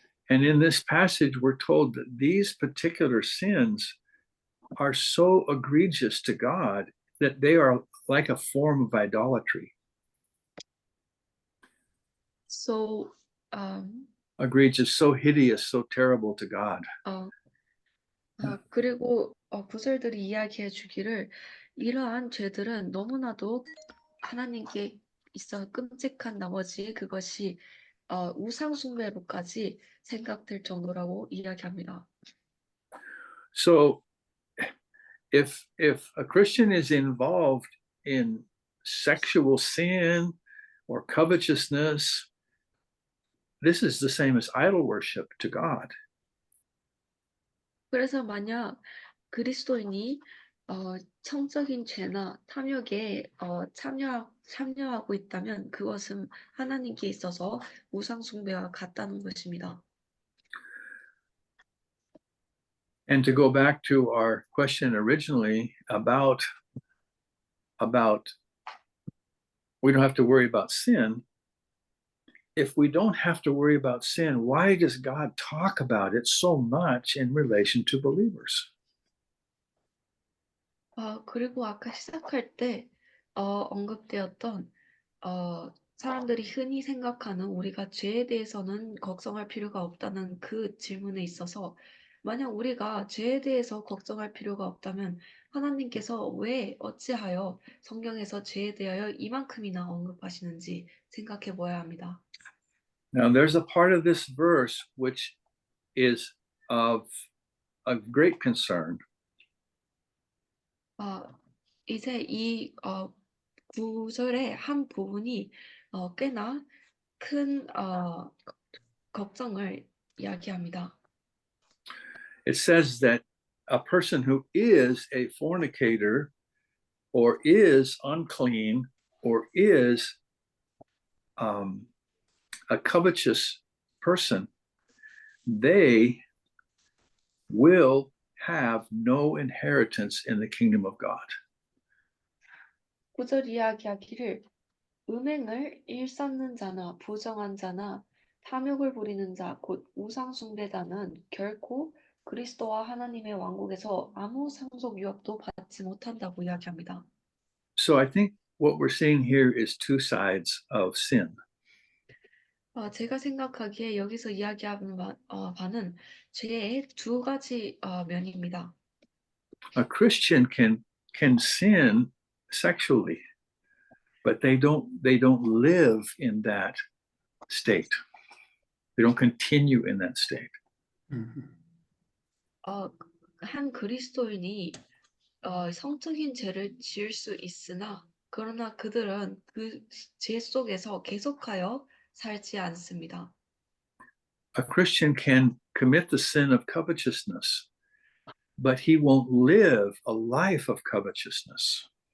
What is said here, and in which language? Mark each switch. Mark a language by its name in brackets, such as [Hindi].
[English] And in this passage, we're told that these particular sins are so egregious to God that they are like a form of idolatry. So Egregious, so hideous, so terrible to God. [Korean] 그리고 구절들이 이야기해 주기를 이러한 죄들은 너무나도 하나님께 있어 끔찍한 나머지 그것이 우상 숭배로까지 생각될 정도라고 이야기합니다. [English] So if a Christian is involved in sexual sin or covetousness, this is the same as idol worship to God. [Korean] 그래서 만약 그리스도인이 성적인 죄나 탐욕에 참여하고 있다면 그것은 하나님께 있어서 우상 숭배와 같다는 것입니다. [English] And to go back to our question originally about we don't have to worry about sin, if we don't have to worry about sin, why does God talk about it so much in relation to believers? [Korean] 그리고 아까 시작할 때 언급되었던 사람들이 흔히 생각하는 우리가 죄에 대해서는 걱정할 필요가 없다는 그 질문에 있어서 만약 우리가 죄에 대해서 걱정할 필요가 없다면 하나님께서 왜 어찌하여 성경에서 죄에 대하여 이만큼이나 언급하시는지 생각해 보아야 합니다. [English] Now, there's a part of this verse which is of great concern. [Korean] 이제 이 구절의 한 부분이 꽤나 큰 걱정을 이야기합니다. [English] It says that a person who is a fornicator or is unclean or is a covetous person, they will have no inheritance in the kingdom of God. [Korean] 구절 이야기하기를 음행을 일삼는 자나 부정한 자나 탐욕을 부리는 자 곧 우상 숭배자는 결코 그리스도와 하나님의 왕국에서 아무 상속 유업도 받지 못한다고 이야기합니다. [English] So I think what we're seeing here is two sides of sin. [Korean] 제가 생각하기에 여기서 이야기하는 바는 죄의 두 가지 면입니다. [English] A Christian can sin sexually, but they don't live in that state. They don't continue in that state. [Korean] 한 그리스도인이 성적인 죄를 지을 수 있으나 그러나 그들은 그 죄 속에서 계속하여 살지 않습니다. [English] A Christian can commit the sin of covetousness, but he won't live a life of covetousness.